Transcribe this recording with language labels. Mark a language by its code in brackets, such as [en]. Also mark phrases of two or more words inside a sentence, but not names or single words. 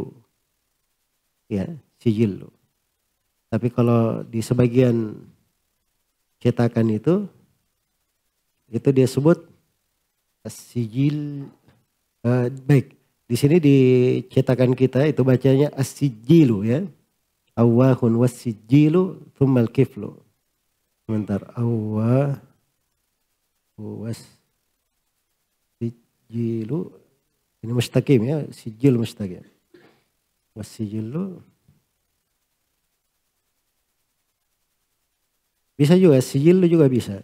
[id] Ya, sijillu. Tapi kalau di sebagian cetakan itu dia sebut as-sijil. Baik, di sini di cetakan kita itu bacanya as-sijilu, ya. [ar] أواهٌ والسجلُّ ثمّ الكفل. [id] Sebentar, [ar] أواه والسجل. [id] Ini mustaqim, ya, [ar] سجل مستقيم. [id] Was-sijilu. Bisa juga, sijilu juga bisa.